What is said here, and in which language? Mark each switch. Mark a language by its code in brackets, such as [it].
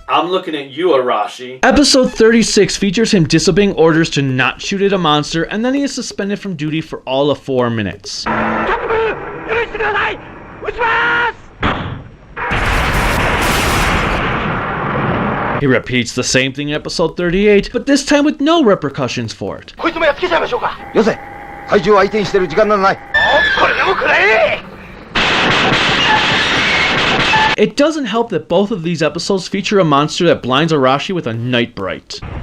[en] I'm looking at you, Arashi. Episode 36 features him disobeying orders to not shoot at a monster, and then he is suspended from duty for all of 4 minutes. He repeats the same thing in episode 38, but this time with no repercussions for it. [ja] こいつもやっつけちゃいましょうか。よせ。怪獣を相手にしてる時間などない。これでもくらえ。 [en] It doesn't help that both of these episodes feature a monster that blinds Arashi with a night bright.